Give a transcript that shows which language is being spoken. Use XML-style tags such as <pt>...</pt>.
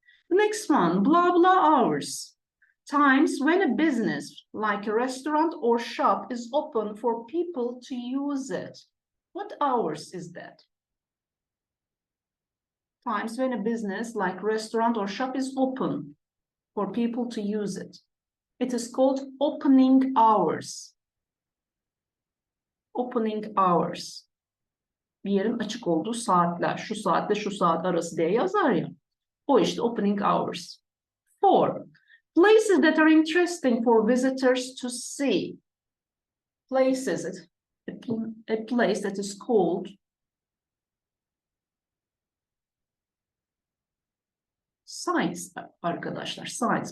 <en>The next one, blah, blah hours. Times when a business, like a restaurant or shop, is open for people to use it. What hours is that? Times when a business, like restaurant or shop, is open for people to use it. It is called opening hours. Opening hours.</en> <tr>Bir yerin açık olduğu saatler. Şu saatle şu saat arası diye yazar ya. O işte opening hours. 4.</tr> <en>Places that are interesting for visitors to see. Places, a place that is called sites, arkadaşlar, sites.</en>